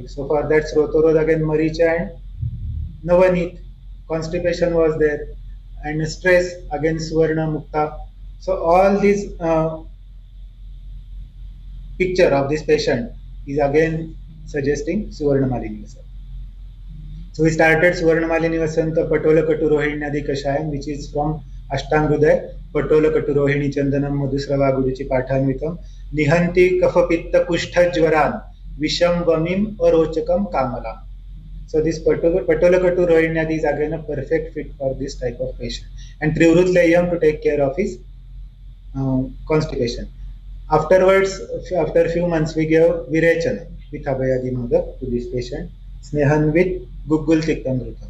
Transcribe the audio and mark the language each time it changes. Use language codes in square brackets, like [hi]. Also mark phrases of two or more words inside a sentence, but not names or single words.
[en] So for that Srotorol, again Maricha and Navanit, constipation was there, and stress, again Suvarna Mukta. So all these picture of this patient is again suggesting Suvarna Malini Vasanta. So we started Suvarna Malini Vasanta Patola Katu Rohini Nadi Kashayam, which is from Ashtangudaya, [sa] पटोल कटुरोहिणी चन्दनं मधुस्रवा गुडूची पाठान्वितम्, निहन्ति कफपित्त कुष्ठ ज्वरान्, विषं वमिम् अरोचकं कामला. [en] So this Patola Katu Rohini Nadi is again a perfect fit for this type of patient. And Trivrut Layam to take care of his constipation. Afterwards, after a few months, we gave Virechana with Abhayadi Modak to this patient, Snehan with Gugul Tiktamrutam.